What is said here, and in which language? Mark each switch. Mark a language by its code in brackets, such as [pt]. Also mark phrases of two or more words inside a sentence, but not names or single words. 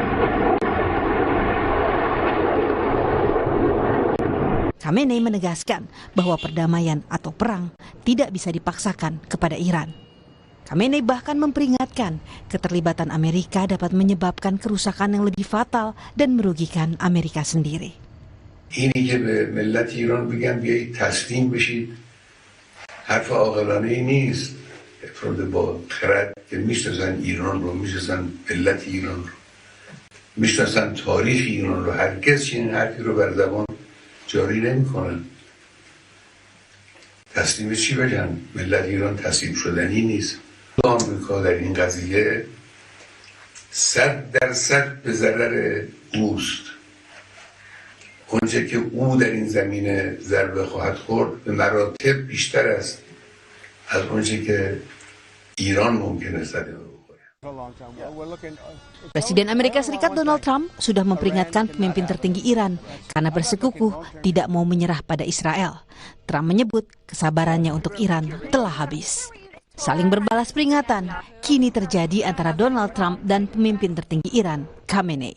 [id] Khamenei menegaskan bahwa perdamaian atau perang tidak bisa dipaksakan kepada Iran. Khamenei bahkan memperingatkan keterlibatan Amerika dapat menyebabkan kerusakan yang lebih fatal dan merugikan Amerika sendiri. [fa] Ini که به ملت ایران بگم بیایید تسلیم بشید حرف عاقلانه‌ای نیست. افراد با خرد که میشناسن ایران رو، میشناسن ملت ایران رو، میشناسن تاریخ ایران رو، هرگز چنین حرفی رو بر زبان جاری نمی‌کنن. تسلیم چی بگن؟ ملت ایران تسلیم شدنی نیست. آمریکا در این قضیه 100% به ضرر اوست. اونچه که او در این زمینه ضربه خواهد خورد به مراتب بیشتر است از اونچه که ایران ممکنه صدمه بخوره. [id] Presiden Amerika Serikat Donald Trump sudah memperingatkan pemimpin tertinggi Iran karena bersikukuh tidak mau menyerah pada Israel. Trump menyebut kesabarannya untuk Iran telah habis. Saling berbalas peringatan kini terjadi antara Donald Trump dan pemimpin tertinggi Iran, Khamenei.